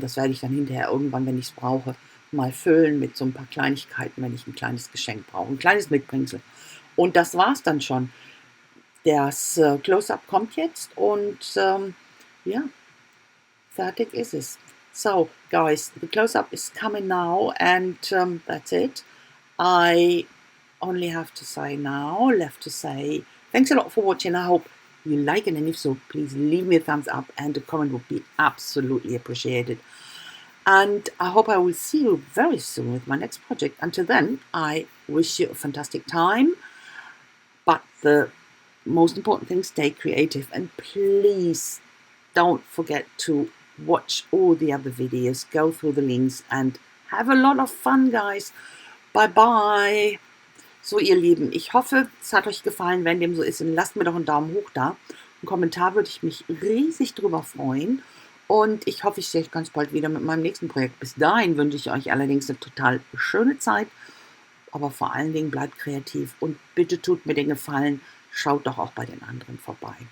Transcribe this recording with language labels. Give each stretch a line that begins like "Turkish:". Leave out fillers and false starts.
German: Das werde ich dann hinterher irgendwann, wenn ich es brauche, mal füllen mit so ein paar Kleinigkeiten, wenn ich ein kleines Geschenk brauche, ein kleines Mitbringsel. Und das war's dann schon. Das Close-Up kommt jetzt und ja, fertig ist es.
English: So, guys, the close-up is coming now, and that's it. I only have to say now, left to say, thanks a lot for watching. I hope you like it, and if so, please leave me a thumbs up, and a comment would be absolutely appreciated. And I hope I will see you very soon with my next project. Until then, I wish you a fantastic time. But the most important thing, stay creative, and please don't forget to watch all the other videos, go through the links, and have a lot of fun, guys. Bye bye.
German: So, ihr Lieben, ich hoffe, es hat euch gefallen. Wenn dem so ist, dann lasst mir doch einen Daumen hoch da. Einen Kommentar würde ich mich riesig drüber freuen. Und ich hoffe, ich sehe euch ganz bald wieder mit meinem nächsten Projekt. Bis dahin wünsche ich euch allerdings eine total schöne Zeit, aber vor allen Dingen bleibt kreativ und bitte tut mir den Gefallen, schaut doch auch bei den anderen vorbei.